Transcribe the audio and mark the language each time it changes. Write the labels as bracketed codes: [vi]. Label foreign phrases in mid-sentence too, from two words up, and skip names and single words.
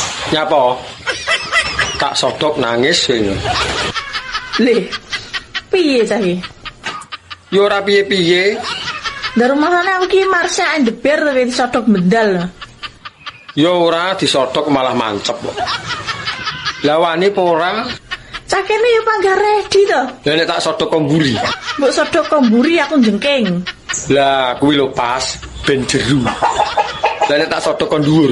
[jv] Nyapa? Tak sodok nangis kowe. Lih, piye cah iki? Ya ora piye-piye. Dari rumasane aku ki Marsha and the Bear tapi disodok bendal. Ya ora disodok malah mancep kok. Lah wani apa ora? Cah kene ya panggah [en] ready to. [jv] Lah nek tak sodok komburi. Mbok sodok komburi aku jengking. Lah kuwi lho pas ben jeru. Lah nek tak sodok kon dhuwur.